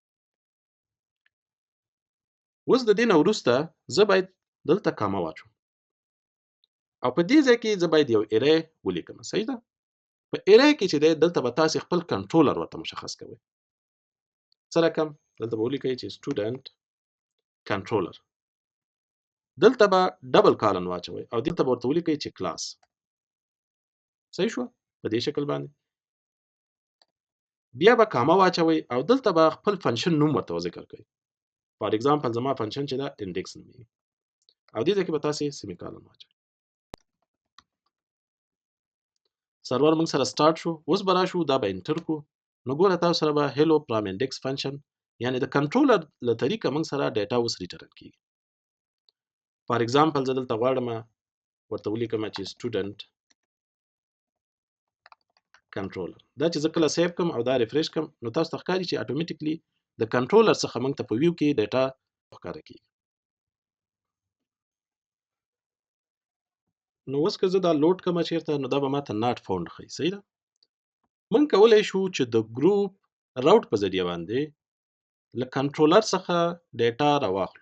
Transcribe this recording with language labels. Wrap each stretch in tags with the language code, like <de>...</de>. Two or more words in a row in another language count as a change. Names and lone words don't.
<ps>اوس د دې نه وروسته زه باید دلته کاما واچوم. او په دې ځای کې زه باید یو ارې ولیکم. صحیح ده؟ په ارې کې چې دی دلته به تاسو خپل کنټرولر ورته مشخص کوئ. څه رقم؟ دلته به ولیکئ چې</ps> <en>student controller.</en> <ps>دلته به</ps> <en>double colon</en> <ps>واچوئ او دلته به ورته ولیکئ چې کلاس. صحیح شو؟ په دې شکل باندې بیا به کاما واچوئ او دلته به خپل فنکشن نوم ورته ذکر کړئ.</ps> <en>for example</en> <ps>زما فنکشن چې دا انډیکس نومېږي او دې ځای کې به تاسو</ps> <en>semi colon</en> <ps>واچوئ. سرور موږ سره سٹارټ شو. اوس به راشو دا به انټر کو. نو ګوره تاسو سره به</ps> <en>hello from index function</en> <ps>یعنی د کنټرولر له طریقه موږ سره ډیټا اوس ریټرن کیږي.</ps> <en>for example</en> <ps>زه دلته غواړم ورته ولیکم چې</ps> <en>student controller.</en> <ps>دا چې زه کله سیو کوم او دا ریفریش کوم نو تاسو ته ښکاري چې اتوماتیکلی د کنټرولر څخه موږ ته په ویو کې ډیټا ښکاره کیږي. نو اوس که زه دا لوډ کوم چیرته نو دا به ماته</ps> <en>not found</en> <ps>ښیي. صحیح ده؟ موږ کولی شو چې د</ps> <en>group route</en> <ps>په ذریعه باندې له کنټرولر څخه ډیټا راواخلو.</ps>